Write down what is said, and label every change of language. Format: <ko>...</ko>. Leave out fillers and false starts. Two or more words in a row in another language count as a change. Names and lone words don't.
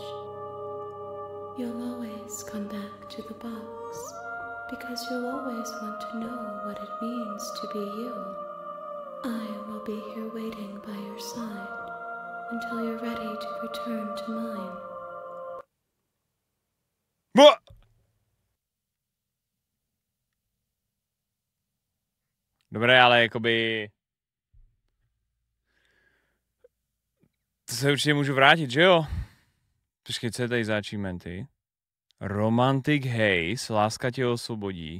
<en>You'll always come back to the box, because you'll always want to know what it means to be you. I will be here waiting by your side until you're ready to return to mine. What?</en> <cs>Dobré, ale jakoby... To se určitě můžu vrátit, že jo? Počkej, co je tady za achievementy? Romantic Haze, láska tě osvobodí.</cs>